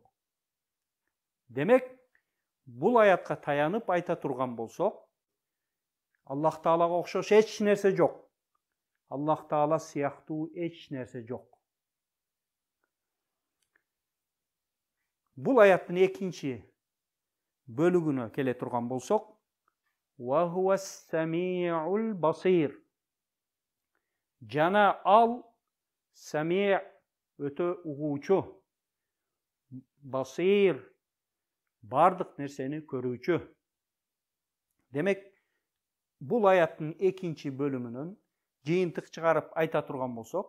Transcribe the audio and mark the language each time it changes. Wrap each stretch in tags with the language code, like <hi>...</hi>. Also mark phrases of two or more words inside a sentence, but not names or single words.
<ky>Демек, бул аятка таянып айта турган болсок, Аллах Таалага окшош эч нерсе жок. Аллах Таала сыяктуу эч нерсе жок. Бул аяттын экинчи бөлүгүнө келе турган болсок,</ky> <ar>وهو السميع البصير.</ar> <ky>Жана ал сами' өтө угуучу, басир бардык нерсени көрүүчү. Демек, бул аяттын экинчи бөлүмүнөн жыйынтык чыгарып айта турган болсок,</ky>